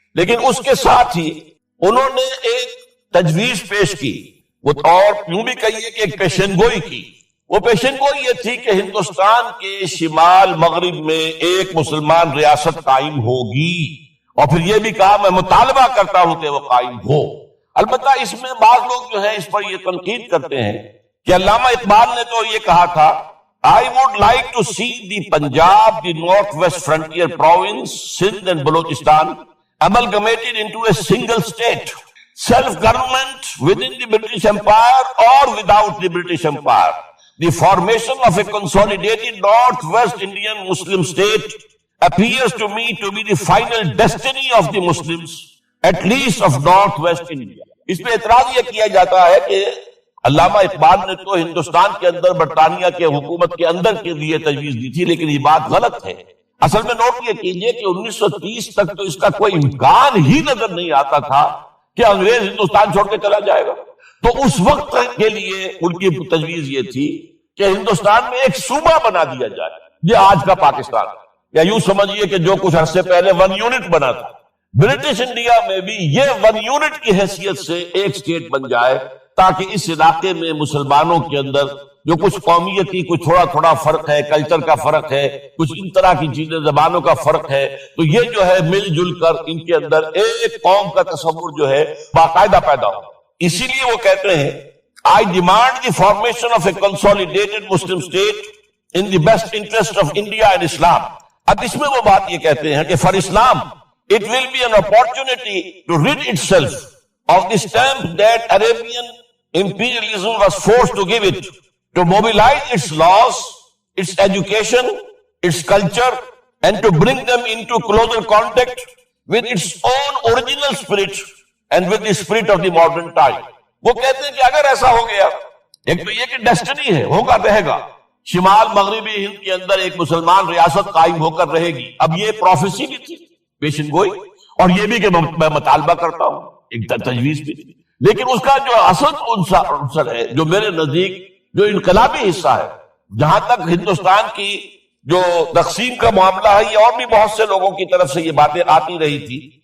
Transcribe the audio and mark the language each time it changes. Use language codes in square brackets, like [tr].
[ur] لیکن اس کے ساتھ ہی انہوں نے ایک تجویز پیش کی، وہ اور یوں بھی کہیے کہ ایک پیشن گوئی کی. وہ پیشن گوئی یہ تھی کہ ہندوستان کے شمال مغرب میں ایک مسلمان ریاست قائم ہوگی، اور پھر یہ بھی کہا میں مطالبہ کرتا ہوں کہ وہ قائم ہو. البتہ اس میں بعض لوگ جو ہے اس پر یہ تنقید کرتے ہیں کہ علامہ اقبال نے تو یہ کہا تھا [en] I would like to see the Punjab, the Northwest Frontier Province, Sindh and Balochistan amalgamated into a single state, self-government within the British Empire or without the British Empire. The formation of a consolidated Northwest Indian Muslim state appears to me to be the final destiny of the Muslims, at least of Northwest India. [ur] اس پہ اعتراض یہ کیا جاتا ہے کہ علامہ اقبال نے تو ہندوستان کے اندر برطانیہ کے حکومت کے اندر کے لیے تجویز دی تھی، لیکن یہ بات غلط ہے. اصل میں نوٹ یہ کیجئے کہ 1930 تک تو اس کا کوئی امکان ہی نظر نہیں آتا تھا کہ انگریز ہندوستان چھوڑ کے چلا جائے گا. تو اس وقت کے لیے ان کی تجویز یہ تھی کہ ہندوستان میں ایک صوبہ بنا دیا جائے، یہ آج کا پاکستان، یا یوں سمجھیے کہ جو کچھ عرصے پہلے 1 یونٹ بنا تھا، برٹش انڈیا میں بھی یہ 1 یونٹ کی حیثیت سے ایک اسٹیٹ بن جائے، تاکہ اس علاقے میں مسلمانوں کے اندر جو کچھ قومیتی کچھ تھوڑا تھوڑا فرق ہے، کلچر کا فرق ہے، کچھ ان طرح کی چیزیں، زبانوں کا فرق ہے، تو یہ جو ہے مل جل کر ان کے اندر ایک قوم کا تصور جو ہے باقاعدہ پیدا ہو. اسی لیے وہ کہتے ہیں [en] I demand the formation of a consolidated Muslim state in the best interest of India and Islam. [ur] اب اس میں وہ بات یہ کہتے ہیں کہ [en] for Islam it will be an opportunity to rid itself of the stamp that Arabian imperialism was forced to give it, to mobilize its laws, its education, its culture, and to bring them into closer contact with its own original spirit and with the spirit of the modern time. [ur] وہ کہتے ہیں کہ اگر ایسا ہو گیا، ایک تو یہ کہ ڈیسٹنی ہے، ہوگا رہے گا، شمال مغربی ہند کے اندر ایک مسلمان ریاست قائم ہو کر رہے گی. اب یہ پروفیسی بھی تھی، پیشن گوئی، اور یہ بھی کہ میں مطالبہ کرتا ہوں، ایک تجویز بھی تھی. لیکن اس کا جو اصل عنصر ہے، جو میرے نزدیک جو انقلابی حصہ ہے، جہاں تک ہندوستان کی جو تقسیم کا معاملہ ہے، یہ اور بھی بہت سے لوگوں کی طرف سے یہ باتیں آتی رہی تھی.